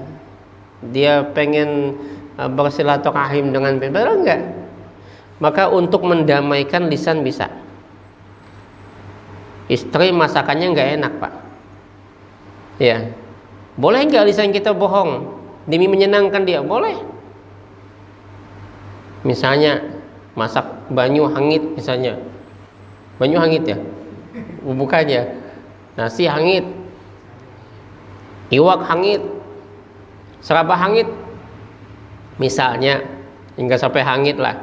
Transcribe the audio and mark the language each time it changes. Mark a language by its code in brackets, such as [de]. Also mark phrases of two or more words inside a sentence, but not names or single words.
[id] Dia pengen bersilaturahim dengan Pian. Padahal enggak. Maka untuk mendamaikan lisan bisa. Istri masakannya nggak enak, Pak. Ya, boleh nggak lisan kita bohong demi menyenangkan dia? Boleh. [bjn] Misalnya masak banyu hangit, misalnya banyu hangit ya, bukannya nasi hangit, iwak hangit, seraba hangit, misalnya, hingga sampai hangit lah.